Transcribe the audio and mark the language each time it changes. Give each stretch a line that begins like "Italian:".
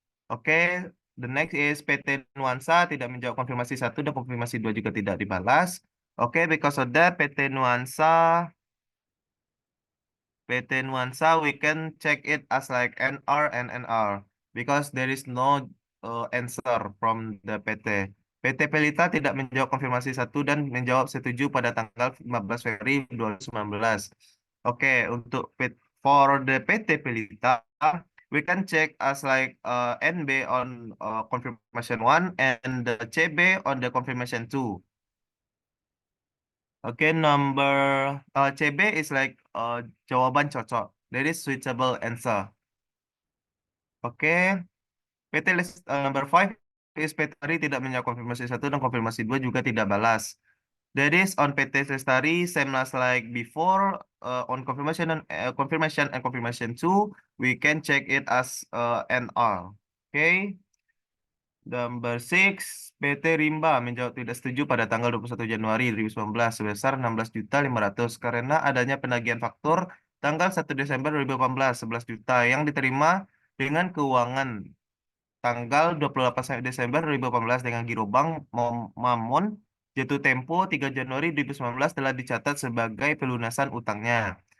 Indonesian: Oke,
English: the next is
Indonesian: PT Nuansa tidak menjawab konfirmasi satu dan konfirmasi dua juga tidak dibalas.
English: Oke, because of that, PT Nuansa, we can check it as like NR and NR because there is no answer from the PT.
Indonesian: PT Pelita tidak menjawab konfirmasi satu dan menjawab setuju pada tanggal 15 Februari 2019.
English: Oke, untuk for the PT Pelita, we can check as like NB on confirmation 1 and the CB on the confirmation 2. Oke, number CB is like
Indonesian: jawaban cocok.
English: That is suitable answer.
Indonesian: Oke,
English: number 5 is
Indonesian: PT Lestari tidak menjawab konfirmasi satu dan konfirmasi dua juga tidak balas.
English: That is on PT Lestari same as like before on confirmation and confirmation 2 we can check it as NR. Okay.
Indonesian: Number 6, PT Rimba menjawab tidak setuju pada tanggal 21 Januari 2019 sebesar 16.500.000 karena adanya penagihan faktur tanggal 1 Desember 2018 11 juta yang diterima dengan keuangan tanggal 28 Desember 2018 dengan giro bank Mamun jatuh tempo 3 Januari 2019 telah dicatat sebagai pelunasan utangnya.